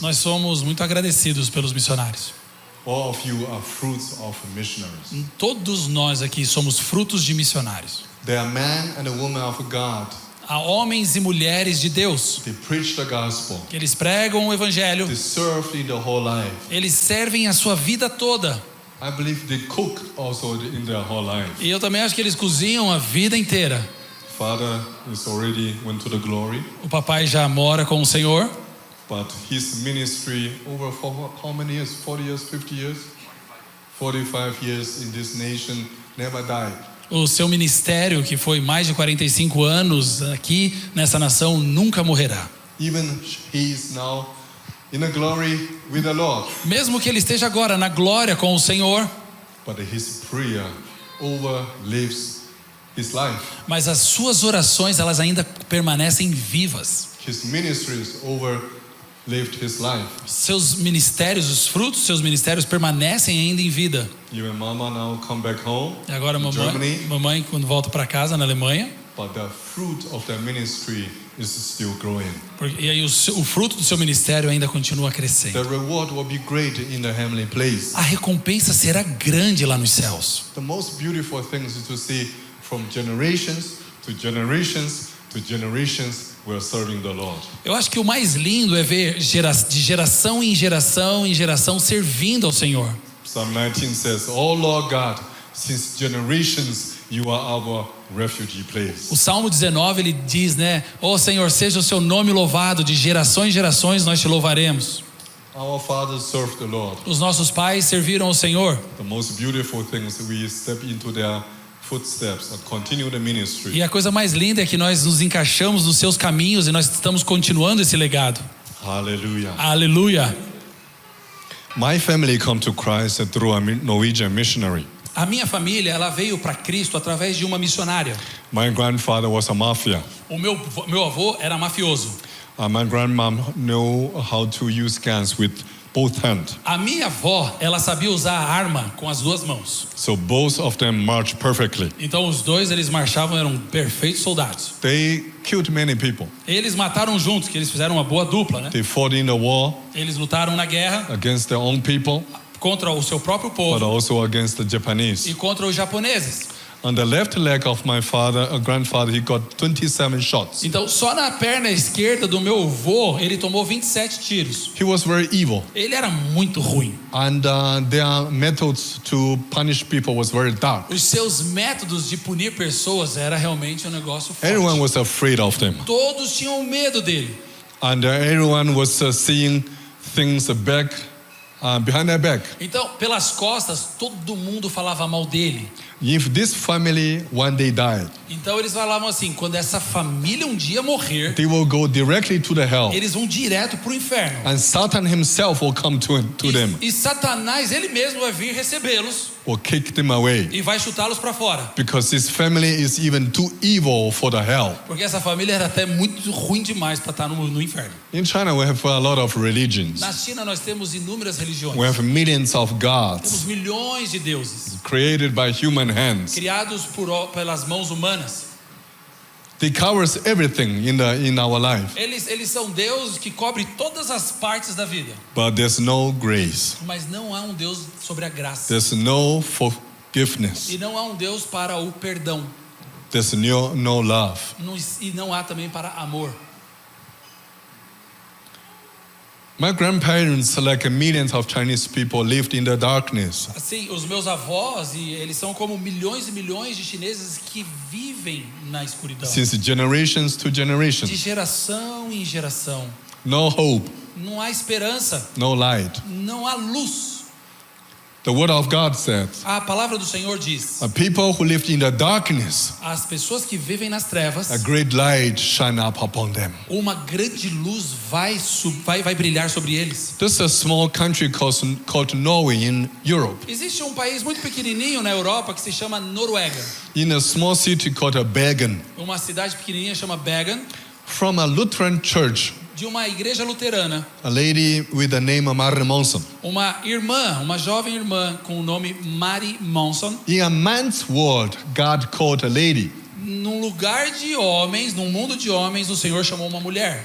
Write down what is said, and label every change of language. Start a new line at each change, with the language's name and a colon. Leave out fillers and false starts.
Portuguese: Nós somos muito agradecidos pelos missionários.
English: All of you are fruits of missionaries.
Portuguese: Todos nós aqui somos frutos de missionários.
English: They are men and women of God.
Portuguese: Há homens e mulheres de Deus.
English: They preach the gospel.
Portuguese: Que eles pregam o evangelho.
English: They serve in the whole life.
Portuguese: Eles servem a sua vida toda.
English: I believe they cook also in their whole life.
Portuguese: E eu também acho que eles cozinham a vida inteira.
English: Father is already went to the glory.
Portuguese: O papai já mora com o Senhor.
English: But his ministry over for how many years? 40 years, 50 years? 45 years in this nation never died.
Portuguese: O seu ministério, que foi mais de 45 anos aqui nessa nação, nunca morrerá.
English: Even he is now in the glory with the Lord.
Portuguese: Mesmo que ele esteja agora na glória com o Senhor,
English: But his prayer overlives his life.
Portuguese: Mas as suas orações, elas ainda permanecem vivas.
English: His ministries overlived his life.
Portuguese: Seus ministérios, os frutos dos seus ministérios permanecem ainda em vida.
English: You and Mama now come back home
Portuguese: E agora
English: to Germany,
Portuguese: mamãe quando volta para casa na Alemanha,
English: but the fruit of their ministry is still growing.
Portuguese: e aí o fruto do seu ministério ainda continua crescendo.
English: The reward will be great in the heavenly place.
Portuguese: A recompensa será grande lá nos céus.
English: The most beautiful thing is to see from generations to generations to generations we are serving the Lord.
Portuguese: Eu acho que o mais lindo é ver de geração em geração em geração servindo ao Senhor.
English: Psalm 19 says, "Oh Lord God, since generations you are our refugee place."
Portuguese: O Salmo 19 ele diz, né? Ó Senhor, seja o seu nome louvado, de gerações em gerações nós te louvaremos.
English: Our fathers served the Lord.
Portuguese: Os nossos pais serviram ao Senhor.
English: The most beautiful thing is we step into their footsteps and continue the ministry.
Portuguese: E a coisa mais linda é que nós nos encaixamos nos seus caminhos e nós estamos continuando esse legado.
English: Hallelujah.
Portuguese: Aleluia.
English: My family come to Christ through a Norwegian missionary.
Portuguese: A minha família, ela veio para Cristo através de uma missionária.
English: My grandfather was a mafia.
Portuguese: O meu avô era mafioso.
English: My grandmom knew how to use guns with both hands.
Portuguese: A minha avó, ela sabia usar a arma com as duas mãos.
English: So both of them marched perfectly.
Portuguese: Então os dois, eles marchavam, eram perfeitos soldados.
English: They killed many people.
Portuguese: Eles mataram juntos, que eles fizeram uma boa dupla, né?
English: They fought in the war
Portuguese: Eles lutaram na guerra
English: against their own people,
Portuguese: contra o seu próprio
English: but
Portuguese: povo
English: also against the Japanese.
Portuguese: e contra os japoneses.
English: On the left leg of my grandfather, he got 27 shots.
Portuguese: Então, só na perna esquerda do meu avô, ele tomou 27 tiros.
English: He was very evil,
Portuguese: Ele era muito ruim.
English: and their methods to punish people was very dark.
Portuguese: Os seus métodos de punir pessoas era realmente um negócio
English: Everyone
Portuguese: forte.
English: was afraid of them,
Portuguese: Todos tinham medo dele.
English: and everyone was seeing things behind their back.
Portuguese: Então, pelas costas, todo mundo falava mal dele.
English: If this family one day died,
Portuguese: Então, eles falavam assim, quando essa família um dia morrer,
English: they will go directly to the hell,
Portuguese: eles vão direto pro inferno.
English: and Satan himself will come to them,
Portuguese: E Satanás, ele mesmo vai vir recebê-los
English: will kick them away,
Portuguese: e vai chutá-los para fora.
English: because this family is even too evil for the hell.
Portuguese: Porque essa família era até muito ruim demais para estar no inferno.
English: In China, we have a lot of religions.
Portuguese: Na China, nós temos inúmeras religiões.
English: We have millions of
Portuguese: Temos
English: gods
Portuguese: milhões de deuses,
English: created by human hands.
Portuguese: criados pelas mãos humanas.
English: They covers everything in our life,
Portuguese: Eles são deuses que cobrem todas as partes da vida.
English: but there's no grace.
Portuguese: Mas não há um Deus sobre a graça.
English: There's no forgiveness.
Portuguese: E não há um Deus para o perdão.
English: There's no love.
Portuguese: E não há também para amor.
English: My grandparents, like millions of Chinese people, lived in the darkness.
Portuguese: Assim, os meus avós, e eles são como milhões e milhões de chineses que vivem na escuridão.
English: Since generations to
Portuguese: De
English: generations.
Portuguese: geração em geração.
English: No hope,
Portuguese: Não há esperança,
English: no light.
Portuguese: não há luz.
English: The word of God said,
Portuguese: A palavra do Senhor diz:
English: a people who lived in the darkness,
Portuguese: as pessoas que vivem nas trevas,
English: a great light shine up upon them.
Portuguese: uma grande luz vai brilhar sobre eles.
English: This is a small country called Norway in Europe.
Portuguese: Existe um país muito pequenininho na Europa que se chama Noruega.
English: In a small city called Bergen,
Portuguese: Uma cidade pequenininha chama Bergen,
English: from a Lutheran church,
Portuguese: de uma igreja luterana.
English: a lady with the name of Mary Monson.
Portuguese: Uma jovem irmã com o nome Mary Monson.
English: In a man's world, God called a lady.
Portuguese: Num lugar de homens, num mundo de homens, o Senhor chamou uma mulher.